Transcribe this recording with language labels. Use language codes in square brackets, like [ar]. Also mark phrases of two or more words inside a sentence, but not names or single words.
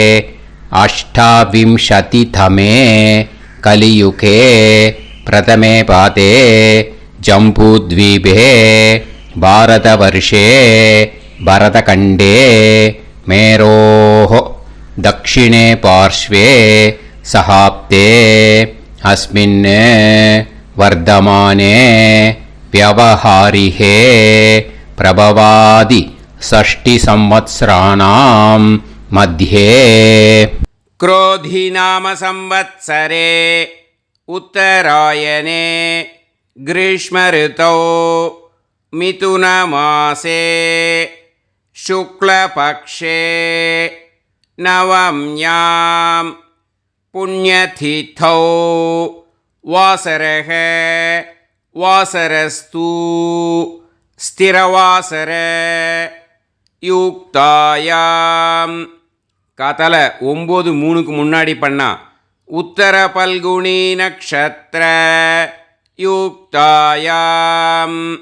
[sa] अष्टाविंशतितमे कलियुगे प्रथमे पादे जम्बूद्वीपे भारतवर्षे भरतखण्डे मेरोः दक्षिणे पार्श्वे शकाब्दे अस्मिन् वर्तमाने व्यवहारिहे प्रभवादि षष्टि संवत्सराणां मध्ये. क्रोधी नाम संवत्सरे उत्तरायणे ग्रीष्म ऋतौ मिथुनमासे शुक्लपक्षे नवम्यां पुण्यतिथौ वासरः वासरस्तु स्थिरवासर युक्तायाम्. [ta] காத்தால 9:03 முன்னாடி பண்ணா [sa] उत्तर फल्गुनी नक्षत्र युक्तायाम्.